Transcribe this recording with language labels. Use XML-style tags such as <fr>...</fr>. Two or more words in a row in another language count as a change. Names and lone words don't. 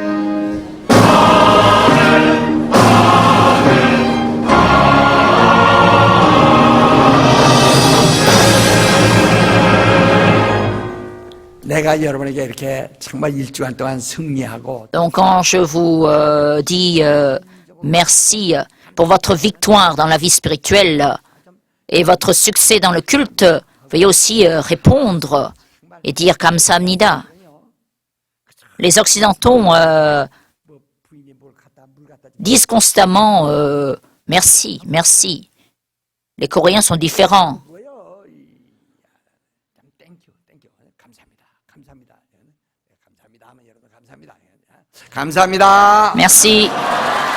<ko>내가 여러분에게 이렇게 정말 일주일 동안 승리하고</ko> <fr>Donc quand je vous dis merci pour votre victoire dans la vie spirituelle et votre succès dans le culte, veuillez aussi répondre et dire Kamsahamnida. Les Occidentaux</fr> <ko>뭐 부인이 뭘 갖다 물 갖다 주-</ko> <fr>disent constamment merci, merci. Les Coréens sont différents.</fr> <ko>뭐요? 땡큐 감사합니다. 감사합니다. 감사합니다 하면 여러분 감사합니다. 감사합니다.</ko> <fr>Merci.</fr>